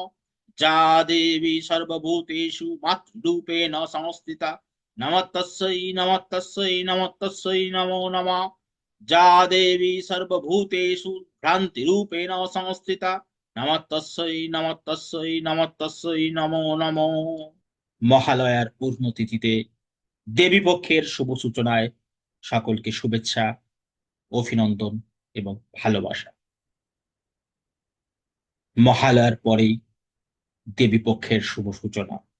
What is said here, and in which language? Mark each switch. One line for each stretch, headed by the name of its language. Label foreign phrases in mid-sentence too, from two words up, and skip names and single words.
Sanskrit: जा देवी सर्वभूतेषु मातृरूपेण संस्थिता नमस्तस्यै नमो नमः। जा देवी सर्वभूतेषु भ्रान्तिरूपेण संस्थिता नमस्तस्यै नमो नमो।
Bangla: মহালয়ার পূর্ণ তিথিতে দেবী পক্ষের শুভ সূচনায় সকলকে শুভেচ্ছা, অভিনন্দন এবং ভালোবাসা। মহালয়ার পরেই দেবী পক্ষের শুভ সূচনা।